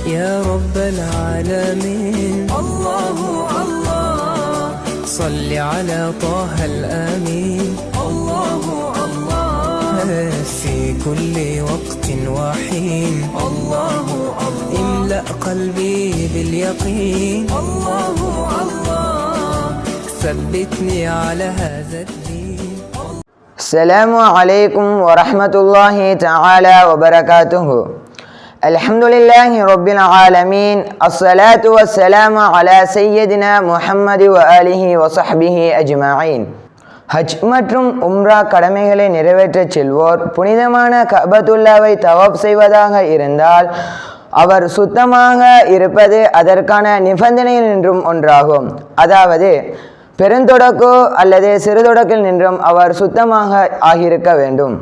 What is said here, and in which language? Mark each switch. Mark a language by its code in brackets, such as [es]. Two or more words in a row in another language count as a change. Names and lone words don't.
[ar] يا رب العالمين الله الله صل على طه الأمين الله الله في كل وقت وحين الله الله املأ قلبي باليقين الله الله ثبتني على هذا الدين. السلام عليكم ورحمة الله تعالى وبركاته. الحمد لله رب العالمين. الصلاة والسلام على سيدنا محمد وآله وصحبه أجمعين. [ta] ஹஜ் மற்றும் உம்ரா கடமைகளை நிறைவேற்றச் செல்வோர் புனிதமான கஅபத்துல்லாவை தவாப் செய்வதாக இருந்தால் அவர் சுத்தமாக இருப்பது அதற்கான நிபந்தனையில் நின்றும் ஒன்றாகும். அதாவது பெருந்தொடக்கு அல்லது சிறுதொடக்கில் நின்றும் அவர் சுத்தமாக ஆகியிருக்க வேண்டும்.